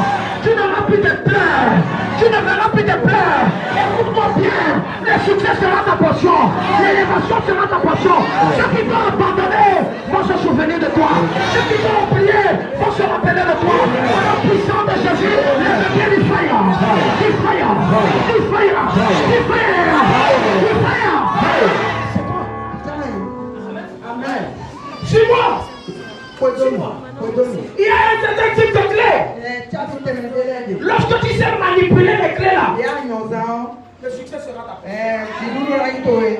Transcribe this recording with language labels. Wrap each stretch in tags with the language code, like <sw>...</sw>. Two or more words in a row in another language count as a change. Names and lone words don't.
<fr>Tu n'auras plus de pleurs. Tu ne verras plus de pleurs. Écoute-moi bien. Le succès sera ta portion. L'élévation sera ta portion. Ceux qui vont abandonner vont se souvenir de toi. Ceux qui vont oublier vont se rappeler de toi. Au nom puissant de Jésus, lève-toi du fire. Du fire. Du fire. Du fire. Du fire. C'est toi. Amen. Suis-moi. Il y a un certain type de clé. Lorsque tu sais manipuler les clés là, le succès sera ta portion.</fr>